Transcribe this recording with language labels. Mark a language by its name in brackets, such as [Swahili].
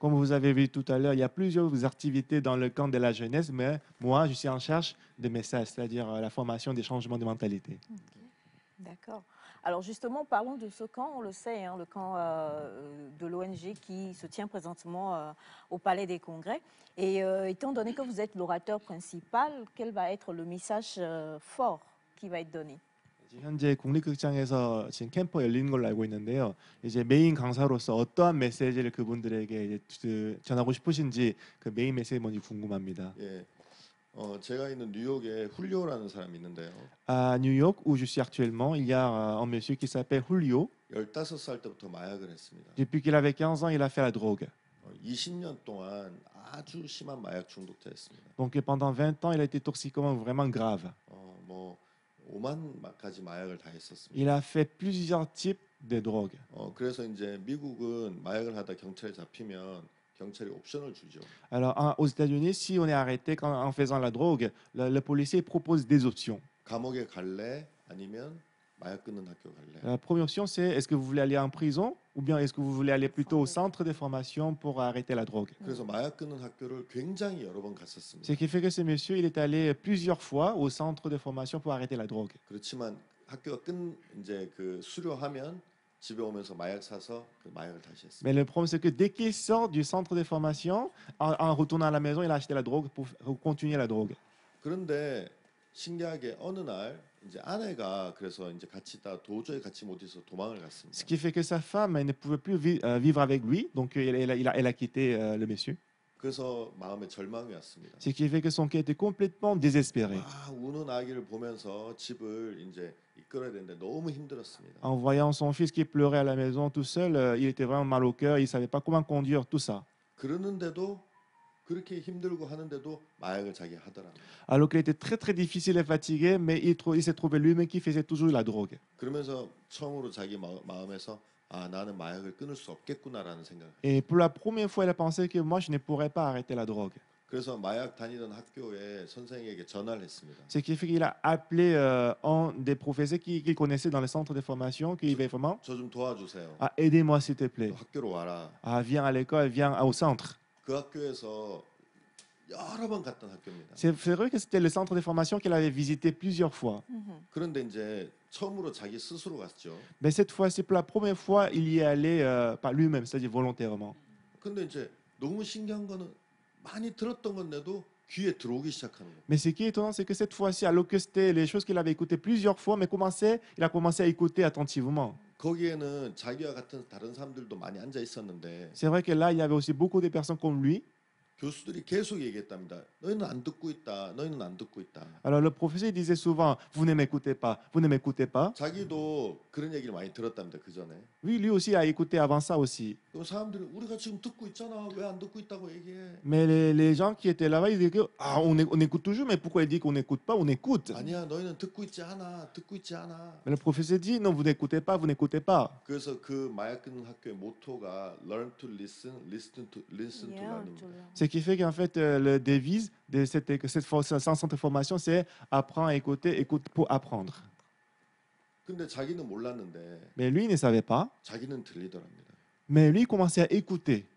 [French] Comme vous avez vu tout à l'heure, il y a plusieurs activités dans le camp de la jeunesse, mais moi, je suis en charge des messages, c'est-à-dire la formation des changements de mentalité. D'accord. Alors justement, parlons de ce camp, on le sait, le camp de l'ONG qui se tient présentement au Palais des Congrès. Et étant donné que vous êtes l'orateur principal, quel va être le message fort qui va être donné? [Korean] 현재 국립극장에서 지금 캠프가 열리는 걸로 알고 있는데요. 이제 메인 강사로서 어떠한 메시지를 그분들에게 이제 전하고 싶으신지 그 메인 메시지 뭔지 궁금합니다. 예, 제가 있는 뉴욕에 훌리오라는 사람이 있는데요. [French] À New York, où je suis actuellement, il y a un monsieur qui s'appelle Julio. [Korean] 15살 때부터 마약을 했습니다. [French] Depuis qu'il avait 15 ans, il a fait la drogue. [Korean] 20년 동안 아주 심한 마약 중독자였습니다. [French] Donc pendant 20 ans, il a été toxicomane vraiment grave. [Korean] 뭐 5만 가지 마약을 다 했었습니다. [French] Il a fait plusieurs types de drogues. [Korean] 그래서 이제 미국은 마약을 하다 경찰에 잡히면 경찰이 옵션을 주죠. [French] Alors aux États-Unis, si on est arrêté en faisant la drogue, le policier propose des options. [Korean] 감옥에 갈래 아니면 마약 끊는 학교 갈래? [French] La première option, c'est est-ce que vous voulez aller en prison ou bien est-ce que vous voulez aller plutôt au centre de formation pour arrêter la drogue? [Korean] 그래서 마약 끊는 학교를 굉장히 여러 번 갔었습니다. [French] Ce qui fait que ce monsieur, il est allé plusieurs fois au centre de formation pour arrêter la drogue. [Korean] 그렇지만 학교가 이제 그 수료하면 집에 오면서 마약 사서 그 마약을 다시 했습니다. [French] Mais le problème, c'est que dès qu'il sort du centre de formation, en retournant à la maison, il a acheté la drogue pour continuer la drogue. [Korean] 그런데 신기하게 어느 날 이제 아내가 그래서 이제 같이 있다 도저히 같이 못 있어서 도망을 [French] Ce [Korean] 갔습니다. [French] qui fait que sa femme elle ne pouvait plus vivre avec lui, donc elle a quitté le monsieur. [Korean] 그래서 마음에 절망이 왔습니다. [French] Ce qui fait que son cœur était complètement désespéré. [Korean] 아, 우는 아기를 보면서 집을 이제 이끌어야 되는데 너무 힘들었습니다. [French] En voyant son fils qui pleurait à la maison tout seul, il était vraiment mal au cœur, il ne savait pas comment conduire tout ça. [Korean] 그러는데도 그렇게 힘들고 하는데도 마약을 자기 하더라. [French] Alors qu'il était très très difficile et fatigué, mais il s'est trouvé lui-même qui faisait toujours la drogue. [Korean] 그러면서 처음으로 자기 마음에서 아 나는 마약을 끊을 수 없겠구나라는 생각을. [French] Et pour la première fois, il a pensé que moi, je ne pourrais pas arrêter la drogue. [Korean] 그래서 마약 다니던 학교에 선생에게 전화를 했습니다. [French] Ce qui fait qu'il a appelé un des professeurs qu'il connaissait dans le centre de formation, qui avait vraiment [Korean] 저 좀 도와주세요. [French] aidez-moi s'il te plaît. [Korean] 학교로 와라. [French] Viens à l'école, viens au centre. [Korean] 그 학교에서 여러 번 갔던 학교입니다. [French] C'est vrai que c'était le centre de formation qu'il avait visité plusieurs fois. [Korean] 그런데 이제 처음으로 자기 스스로 갔죠. [French] Mais cette fois-ci, pour la première fois, il y est allé par lui-même, c'est-à-dire volontairement. [Korean] 근데 이제 너무 신기한 거는 많이 들었던 건데도 귀에 들어오기 시작하는 거예요. [French] Mais ce qui est étonnant, c'est que cette fois-ci, alors que c'était les choses qu'il avait écoutées plusieurs fois, mais il a commencé à écouter attentivement. [Korean] 거기에는 자기와 같은 다른 사람들도 많이 앉아 있었는데 [French] C'est vrai que là, il y avait aussi beaucoup de personnes comme lui. [Korean] 교수들이 계속 얘기했답니다. 너희는 안 듣고 있다. 너희는 안 듣고 있다. [French] Alors le professeur disait souvent, vous ne m'écoutez pas, vous ne m'écoutez pas. [Korean] 자기도 그런 얘기를 많이 들었답니다. 그 전에. [French] Oui, lui aussi a écouté avant ça aussi. [Korean] 그럼 사람들이 우리가 지금 듣고 있잖아. 왜 안 듣고 있다고 얘기해? [French] Mais les gens qui étaient là-bas, ils disaient que on écoute toujours, mais pourquoi il dit qu'on n'écoute pas? On écoute. [Korean] 아니야, 너희는 듣고 있지 않아. 듣고 있지 않아. [French] Mais le professeur dit, non, vous n'écoutez pas, vous n'écoutez pas. [Korean] 그래서 그 마약 끊는 학교의 모토가 [English] learn to listen, listen to learn [Korean] 입니다. [French] Ce qui fait qu'en fait, le devise de cette centre de formation, c'est apprendre à écouter, écoute pour apprendre. [Korean] 근데 자기는 몰랐는데 [French] Mais lui, il ne savait pas. [Korean] 자기는 들리더랍니다. [French] Mais lui, il commençait à écouter.